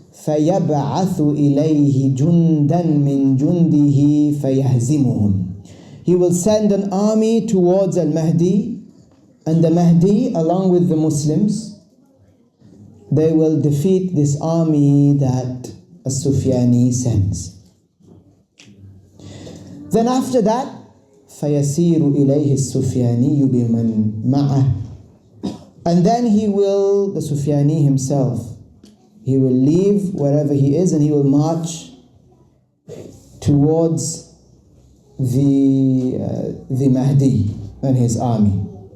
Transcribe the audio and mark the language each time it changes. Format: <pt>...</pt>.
<ar>فَيَبْعَثُ إِلَيْهِ جُنْدًا مِنْ جُنْدِهِ فَيَهْزِمُهُمْ.</ar> <en>He will send an army towards Al-Mahdi, and the Mahdi, along with the Muslims, they will defeat this army that As-Sufyani sends. Then after that,</en> <ar>فَيَسِيرُ إِلَيْهِ السُّفْيَانِيُّ بِمَنْ مَعَهُ.</ar> <en>And then he will, the Sufyani himself, he will leave wherever he is and he will march towards the Mahdi and his army.</en>